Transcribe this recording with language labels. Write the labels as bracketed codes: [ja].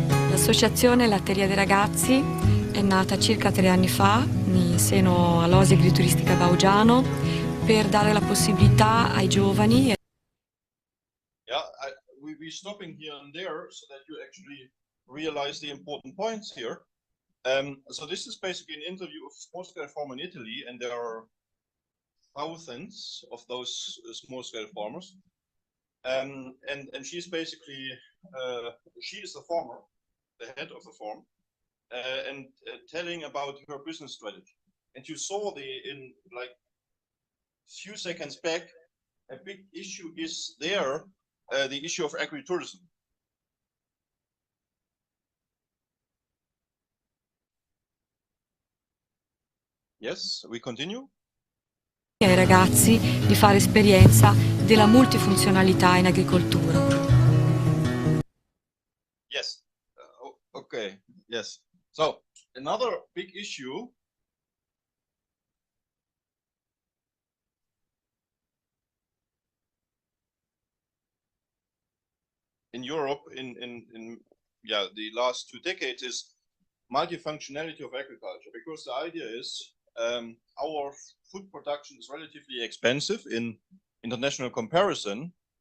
[it] L'associazione Latteria dei Ragazzi è nata circa 3 anni fa in seno all'Oasi Agrituristica Baugiano per dare la possibilità ai giovani. [en] We're stopping here and there so that you actually realize the important points here. So this is basically an interview of a small-scale farmer in Italy, and there are thousands of those small-scale farmers. And she's basically, she is the farmer, the head of the farm, and telling about her business strategy. And you saw in like few seconds back, a big issue is there, the issue of agritourism. Yes, we continue. [it] Ai ragazzi di fare esperienza della multifunzionalità in agricoltura. [en] Yes. Okay. Yes. So another big issue in Europe in the last 2 decades is multifunctionality of agriculture, because the idea is our food production is relatively expensive in international comparison.